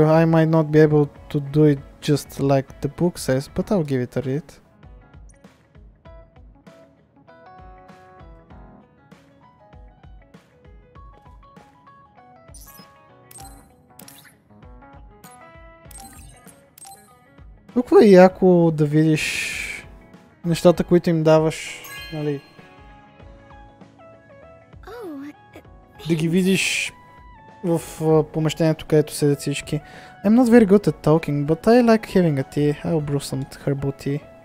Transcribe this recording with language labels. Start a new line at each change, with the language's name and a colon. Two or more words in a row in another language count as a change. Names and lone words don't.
English: I might not be able to do it just like the book says, but I'll give it a read.
Bulgarian: Толкова е яко да видиш нещата, които им даваш, нали? Да ги видиш в помещението, където седят всички.
English: I'm not very good at talking, but I like having a tea. I'll brew some herbal tea.